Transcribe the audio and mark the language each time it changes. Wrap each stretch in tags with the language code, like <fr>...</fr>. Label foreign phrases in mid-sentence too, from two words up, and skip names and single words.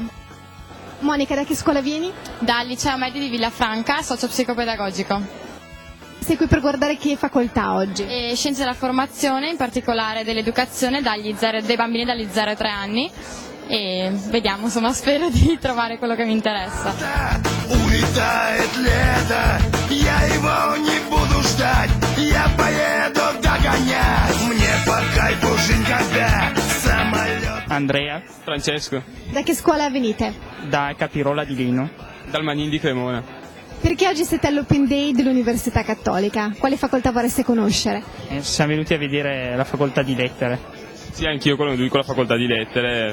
<it>Monica, da che scuola vieni? dal Liceo Medio di Villafranca, socio-psicopedagogico. Sei qui per guardare che facoltà oggi? E Scienze della Formazione, in particolare dell'Educazione, dei bambini dagli 0 ai 3 anni. E vediamo, insomma, spero di trovare quello che mi interessa.</it> <ru>Улетает лето, я его не буду ждать, я поеду догонять, мне по кайфу жизнь когда самолет.</ru> <it>Andrea. Francesco. Da che scuola venite? Da Capirola di Lino. Dal Manin di Cremona. Perché oggi siete all'Open Day dell'Università Cattolica? Quale facoltà vorreste conoscere? Siamo venuti a vedere la facoltà di lettere. Sì, anch'io con lui con la facoltà di lettere.</it>